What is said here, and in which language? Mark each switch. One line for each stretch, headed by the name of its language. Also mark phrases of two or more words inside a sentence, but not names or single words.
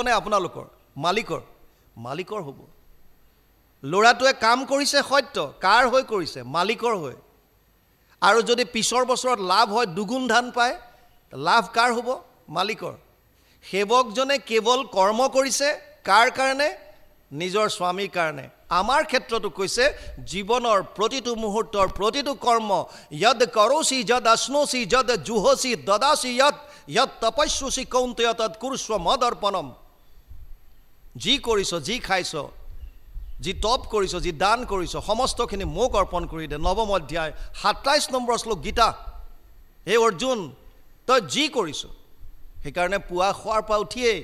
Assamese: নে আপোনালোকৰ মালিকৰ হ'ব ল'ৰাটোৱে কাম কৰিছে সত্য কাৰ হৈ কৰিছে মালিকৰ হৈ আৰু যদি পিছৰ বছৰত লাভ হয় দুগুণ ধান পায় লাভ কাৰ হ'ব মালিকৰ সেৱকজনে কেৱল কৰ্ম কৰিছে কাৰ কাৰণে নিজৰ স্বামীৰ কাৰণে আমাৰ ক্ষেত্ৰটো কৈছে জীৱনৰ প্ৰতিটো মুহূৰ্তৰ প্ৰতিটো কৰ্ম
Sanskrit: যদ কৰোসি যদ আশ্নোসি যদ জুহসি দদাসি যদ তপস্যসি কৌন্তেয় তদ কুৰুস্ব মদৰ্পণম
Assamese: যি কৰিছ যি খাইছ যি তপ কৰিছ যি দান কৰিছ সমস্তখিনি মোক অৰ্পণ কৰি দে নৱম অধ্যায় 27 নম্বৰ শ্লোক গীতা হে অৰ্জুন তই যি কৰিছ সেইকাৰণে পুৱা খোৱাৰ পৰা উঠিয়েই